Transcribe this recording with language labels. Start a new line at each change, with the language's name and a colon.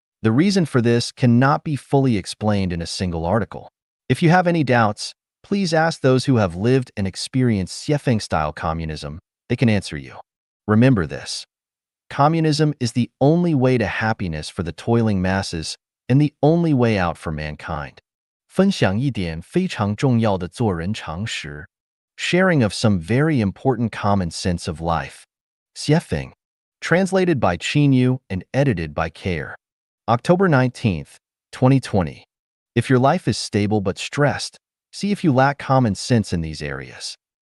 English: The reason for this cannot be fully explained in a single article. If you have any doubts, please ask those who have lived and experienced Xiefeng-style communism. They can answer you. Remember this. Communism is the only way to happiness for the toiling masses and the only way out for mankind.
Chinese: 分享一点非常重要的做人常识.
English: Sharing of some very important common sense of life. Xiefeng. Translated by Chanyuan and edited by Care. October 19th, 2020. If your life is stable but stressed, see if you lack common sense in these areas.